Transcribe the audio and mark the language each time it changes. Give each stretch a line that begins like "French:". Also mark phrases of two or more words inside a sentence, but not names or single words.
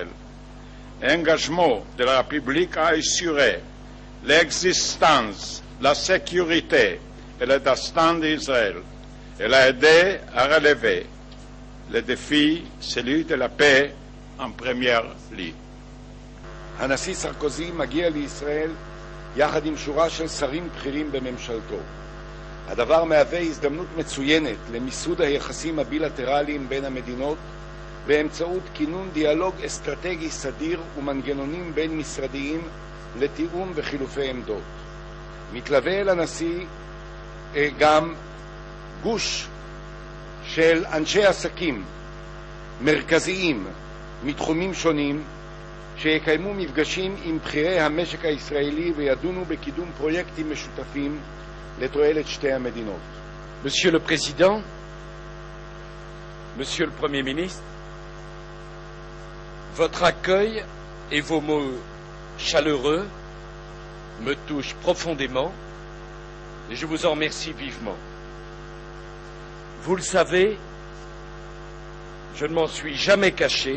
French: L'engagement de la République à assurer l'existence, la sécurité et le destin d'Israël. Elle a aidé à relever le défi, celui de la paix, en première ligne.
Hebrew: הנשיא סרקוזי מגיע לישראל יחד עם שורה של שרים בכירים בממשלתו. הדבר מהווה הזדמנות מצוינת למיסוד היחסים הבילטרליים בין המדינות באמצעות כינון דיאלוג אסטרטגי סדיר ומנגנונים בין משרדיים לתיאום וחילופי עמדות. מתלווה אל הנשיא גם גוש של אנשי עסקים מרכזיים מתחומים שונים שיקיימו מפגשים עם בכירי המשק הישראלי וידונו בקידום פרויקטים משותפים לתועלת שתי המדינות.
French: Monsieur le Président, Monsieur le Premier ministre, votre accueil et vos mots chaleureux me touchent profondément et je vous en remercie vivement. Vous le savez, je ne m'en suis jamais caché.